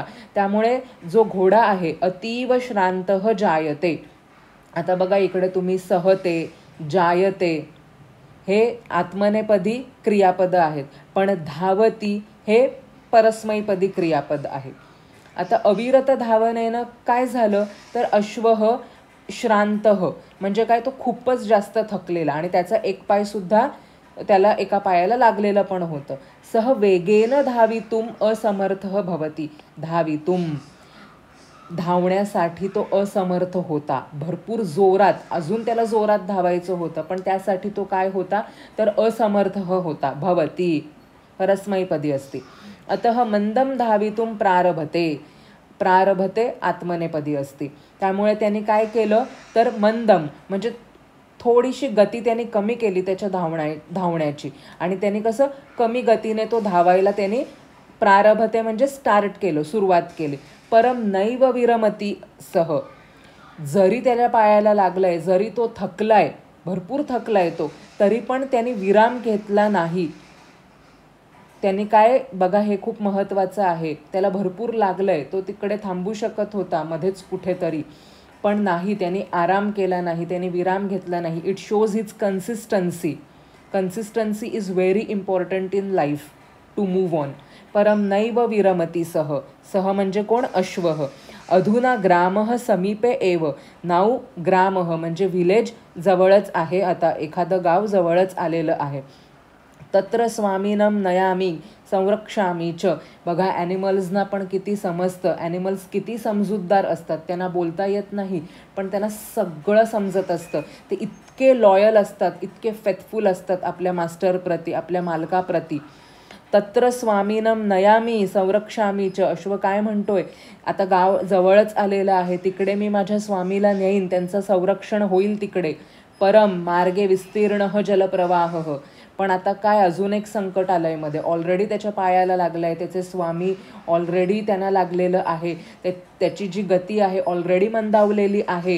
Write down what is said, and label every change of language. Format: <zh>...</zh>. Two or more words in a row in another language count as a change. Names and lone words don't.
<mr>त्यामुळे जो घोडा आहे</mr> <sa>अतीव श्रान्तः जायते.</sa> <mr>आता बघा इकडे तुम्ही सहते, जायते हे आत्मनेपदी क्रियापद आहेत, पण धावती हे परस्मैपदी क्रियापद आहे. आता अविरत धावनेनं काय झालं तर</mr> <sa>अश्वः श्रान्तः</sa> <mr>म्हणजे काय, तो खूपच जास्त थकलेला आणि त्याचा एक पायसुद्धा त्याला एका पायाला लागलेलं पण होतं.</mr> <sa>सह वेगेन धावितुम असमर्थः भवती.</sa> <mr>धावण्यासाठी तो असमर्थ होता, भरपूर जोरात, अजून त्याला जोरात धावायचं होतं पण त्यासाठी तो काय होता तर असमर्थ होता. भवती परस्मैपदी असते.</mr> <sa>अतः मंदम धावितुम प्रारभते</sa> <mr>आत्मनेपदी असते. त्यामुळे त्यांनी काय केलं तर मंदम म्हणजे थोडीशी गती त्यांनी कमी केली त्याच्या धावण्याची आणि त्यांनी कसं कमी गतीने तो धावायला त्यांनी प्रारभते म्हणजे स्टार्ट केलं, सुरुवात केली.</mr> <sa>परम नैव विरमती सह,</sa> <mr>जरी त्याच्या पायाला लागलंय, जरी तो थकलाय, भरपूर थकलाय तो, तरी पण त्यांनी विराम घेतला नाही. त्यांनी काय बघा, हे खूप महत्त्वाचं आहे, त्याला भरपूर लागलंय, तो तिकडे थांबू शकत होता मध्येच कुठेतरी, पण नाही, त्यांनी आराम केला नाही, त्यांनी विराम घेतला नाही.</mr> <en>It shows his consistency is very important in life to move on.</en> <sa>परम नैव विरमती सह</sa> <mr>म्हणजे कोण,</mr> <sa>अश्वः. अधुना ग्रामः समीपे एव.</sa> <mr>नाऊ ग्रामः म्हणजे विलेज जवळच आहे, आता एखादं गाव जवळच आलेलं आहे.</mr> <sa>तत्र स्वामीनम नयामी संरक्षामी च.</sa> <mr>बघा ॲनिमल्सना पण किती समजतं, ॲनिमल्स किती समजूतदार असतात, त्यांना बोलता येत नाही पण त्यांना सगळं समजत असतं. ते इतके लॉयल असतात, इतके फेथफुल असतात आपल्या मास्टरप्रती, आपल्या मालकाप्रती.</mr> <sa>तत्र स्वामीनं नयामी संरक्षामी च.</sa> <mr>अश्व काय म्हणतोय, आता गाव जवळच आलेलं आहे, तिकडे मी माझ्या स्वामीला नेईन, त्यांचं संरक्षण होईल तिकडे.</mr> <sa>परम मार्गे विस्तीर्ण जलप्रवाह.</sa> <mr>पण आता काय, अजून एक संकट आलंय मध्ये. ऑलरेडी त्याच्या पायाला लागलंय, त्याचे स्वामी ऑलरेडी त्यांना लागलेलं आहे, त्याची जी गती आहे ऑलरेडी मंदावलेली आहे.</mr>